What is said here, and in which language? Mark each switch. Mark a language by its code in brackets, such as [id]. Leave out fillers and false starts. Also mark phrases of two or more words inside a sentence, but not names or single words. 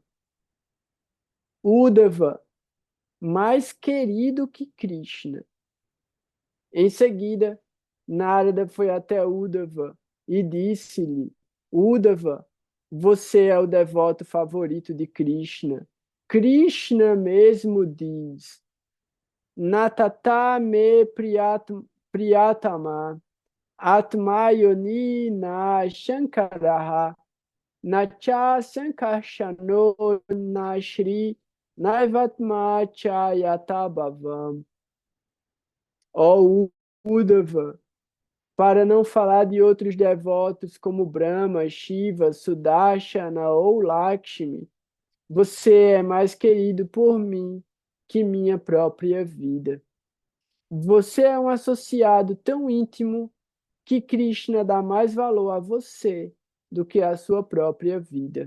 [pt] Uddhava, mais querido que Krishna. Em seguida, Narada foi até Uddhava e disse-lhe: Uddhava, você é o devoto favorito de Krishna. Krishna mesmo diz: [sa] Natata me priyatama atmayoni na shankaraha nacha sankarshano na shri naivatma chayata bhavam. [pt] Ó Uddhava, para não falar de outros devotos como Brahma, Shiva, Sudarshana ou Lakshmi, você é mais querido por mim que minha própria vida. Você é um associado tão íntimo que Krishna dá mais valor a você do que a sua própria vida.